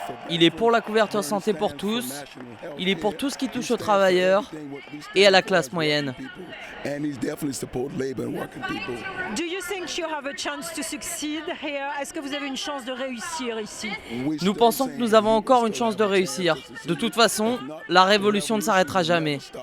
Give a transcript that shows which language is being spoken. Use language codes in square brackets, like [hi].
[fr] Il est pour la couverture santé pour tous, il est pour tout ce qui touche aux travailleurs et à la classe moyenne. [en] Do you think you have a chance to succeed here? [fr] Est-ce que vous avez une chance de réussir ici? Nous pensons que nous avons encore une chance de réussir. De toute façon, la révolution ne s'arrêtera jamais.